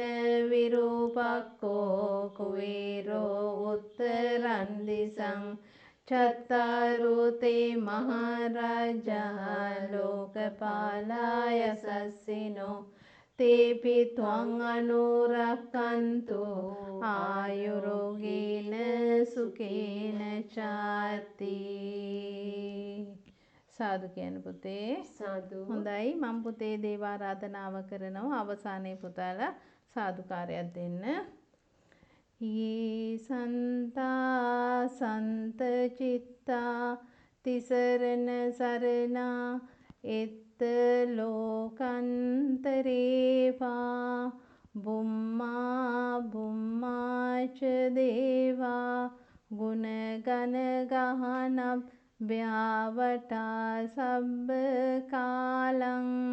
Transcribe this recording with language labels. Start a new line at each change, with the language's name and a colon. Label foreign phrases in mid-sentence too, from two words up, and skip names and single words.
Pali: විරූපක්ඛෝ කුවේරෝ උත්තරං දිසං චත්තාරෝ තේ මහරජා ලෝකපාලා යසස්සිනෝ තේපි ත්වං අනුරක්ඛන්තෝ ආයුරෝගේන සුඛේන චාති.
Sinhala: සාදු කියන පුතේ. සාදු. හොඳයි, මම පුතේ දේවාරාධනාව කරනවා. අවසානයේ පුතාලා සාදුකාරයක් දෙන්න.
Pali: ये सन्ता सन्त चित्ता तिसरन सरना එත්ත ලෝකන්තරේවා බුම්මා බුම්මාච දේවා ගුණ ගන ගහනබ් ව්‍යාවටා සබ්බ කාලං